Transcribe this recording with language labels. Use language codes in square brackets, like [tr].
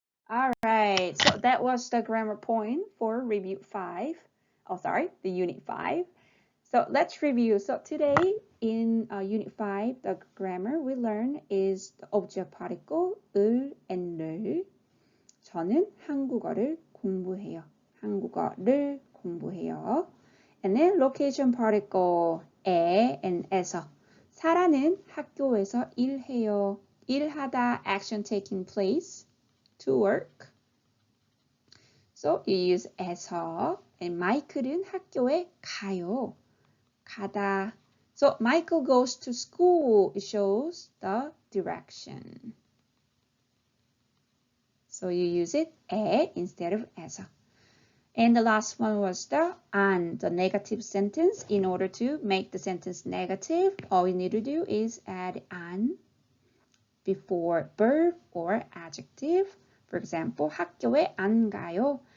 [en] Alright, so that was the grammar point for review 5. Oh, sorry, the unit 5. So let's review. So today in unit 5, the grammar we learn is the object particle 을 and 를. [ko] 저는 한국어를 공부해요. 한국어를 공부해요. [en] And then location particle 에 and 에서. [ko] 사라는 학교에서 일해요. [en] 일하다 action taking place to work. So you use 에서. [ko] And 마이클은 학교에 가요. 가다. [en] So Michael goes to school. It shows the direction. So you use it 에 instead of 에서. And the last one was the 안, the negative sentence. In order to make the sentence negative, all you need to do is add 안 before verb or adjective. For example, [ko] 학교에 안 가요.